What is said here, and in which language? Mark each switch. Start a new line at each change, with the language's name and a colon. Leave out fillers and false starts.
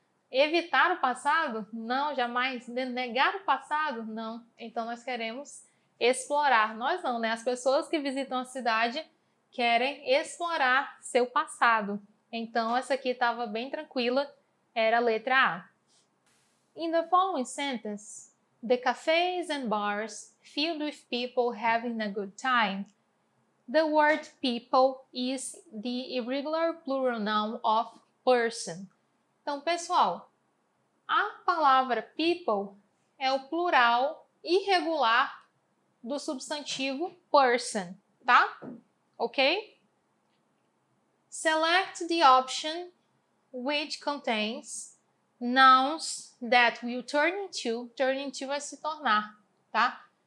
Portuguese: Evitar o passado? Não, jamais. Negar o passado? Não. Então nós queremos explorar. Nós não, né? As pessoas que visitam a cidade querem explorar seu passado. Então essa aqui estava bem tranquila, era a letra A.
English: In the following sentence, the cafes and bars filled with people having a good time. The word people is the irregular plural noun of person.
Portuguese: Então, pessoal, a palavra people é o plural irregular do substantivo person, tá?
English: Ok? Select the option which contains nouns that will turn into
Portuguese: vai se tornar, tá?